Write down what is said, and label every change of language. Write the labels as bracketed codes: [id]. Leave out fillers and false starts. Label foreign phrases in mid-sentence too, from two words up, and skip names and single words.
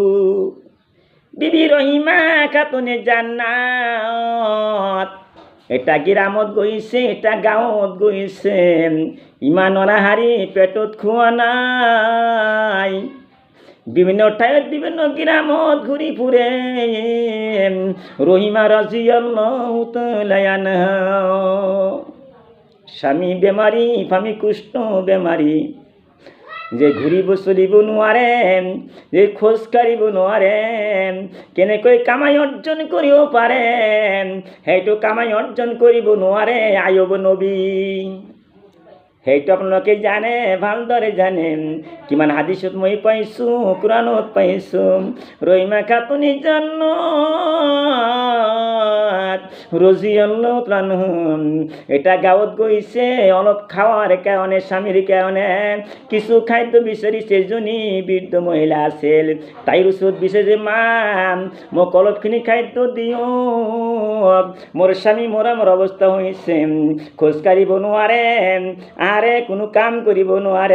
[as] বিবি রহিমা খাতুনে জান্নাত এটা গ্রামত গৈছে, এটা গাঁৱত গৈছে। ইমান অনাহাৰী, পেটত খোৱা নাই। বিভিন্ন ঠাইত বিভিন্ন গ্রামত ঘূৰি ফুৰে। রহিমা [ar] رضي الله تعالى عنها [as] স্বামী বেমাৰী, স্বামী কুষ্ঠ বেমাৰী, যে ঘূৰিব চলিব নোৱাৰে, যে খোজ কাঢ়িব নোৱাৰে। কেনেকৈ কামাই অৰ্জন কৰিব পাৰে, সেইটো কামাই অৰ্জন কৰিব নোৱাৰে। আয়ুব নবী, সেইটো আপোনালোকে জানে, ভালদৰে জানে। কিমান হাদিসত মই পাইছোঁ, কোরআনত পাইছোঁ। রহিমা খাতুনে জান্নাত [ar] رضي الله تعالى [as] এটা গাঁৱত গৈছে। অলপ খাওয়ার কাৰণে, স্বামীৰ কাৰণে কিছু খাদ্য বিচাৰিছে। এজনী বৃদ্ধ মহিলা আছিল। তাইৰ ওচৰত বিচাৰিছে, মা মোক অলপখিনি খাদ্য দিয়ক, মোৰ স্বামী মৰামৰ অৱস্থা হৈছে, খোজ কাঢ়িব নোৱাৰে, আৰে কোনো কাম কৰিব নোৱাৰে।